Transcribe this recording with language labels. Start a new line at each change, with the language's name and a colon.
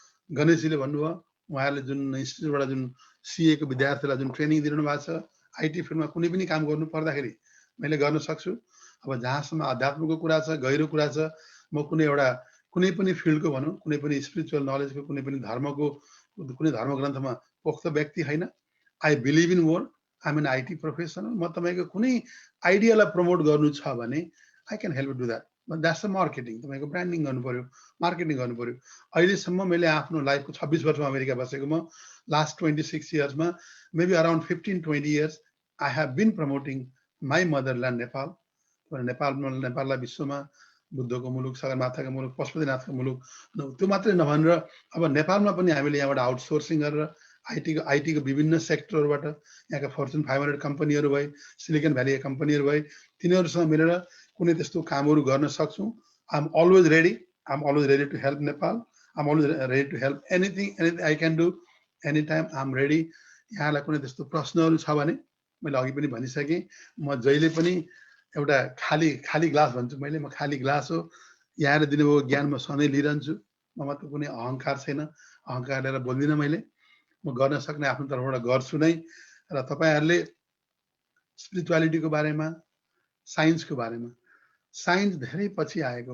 Nepali: गणेशजीले भन्नुभयो, उहाँहरूले जुन इन्स्टिट्युटबाट जुन सिएको विद्यार्थीलाई जुन ट्रेनिङ दिनु भएको छ, आइटी फिल्डमा कुनै पनि काम गर्नु पर्दाखेरि मैले गर्न सक्छु। अब जहाँसम्म अध्यात्मको कुरा छ, गहिरो कुरा छ, म कुनै एउटा कुनै पनि फिल्डको भनौँ, कुनै पनि स्पिरिचुअल नलेजको, कुनै पनि धर्मको, कुनै धर्म ग्रन्थमा पोख्त व्यक्ति होइन।
English: I believe in word, I am an IT professional.
Nepali: म तपाईँको कुनै आइडियालाई प्रमोट गर्नु छ भने
English: I can help do that. That's a marketing.
Nepali: तपाईँको ब्रान्डिङ गर्नु पर्यो, मार्केटिङ गर्नु पर्यो। अहिलेसम्म मैले आफ्नो लाइफको 26 वर्षमा अमेरिका बसेको म, last 26 इयर्समा
English: Maybe around 15-20 years I have been promoting my motherland Nepal.
Nepali: नेपाललाई विश्वमा बुद्धको मुलुक, सगरमाथाको मुलुक, पशुपतिनाथको मुलुक, त्यो मात्रै नभनेर अब नेपालमा पनि हामीले यहाँबाट आउटसोर्सिङ गरेर आइटीको विभिन्न सेक्टरबाट यहाँका फर्चुन 500 कम्पनीहरू भए, सिलिकन भ्यालीका कम्पनीहरू भए, तिनीहरूसँग मिलेर कुनै त्यस्तो कामहरू गर्न सक्छौँ।
English: I am always ready to help Nepal. I am always ready to help anything I can do any time. I am ready.
Nepali: यहाँलाई कुनै त्यस्तो प्रश्नहरू छ भने मैले अघि पनि भनिसकेँ, म जहिले पनि एउटा खाली ग्लास भन्छु मैले, म खाली ग्लास हो। यहाँले दिनुभएको ज्ञान म सधैँ लिइरहन्छु। ममा त कुनै अहङ्कार छैन, अहङ्कार लिएर बोल्दिनँ मैले। म गर्न सक्ने आफ्नो तर्फबाट गर्छु नै। र तपाईँहरूले स्पिरिचुअलिटीको बारेमा, साइन्सको बारेमा, साइन्स धेरै पछि आएको।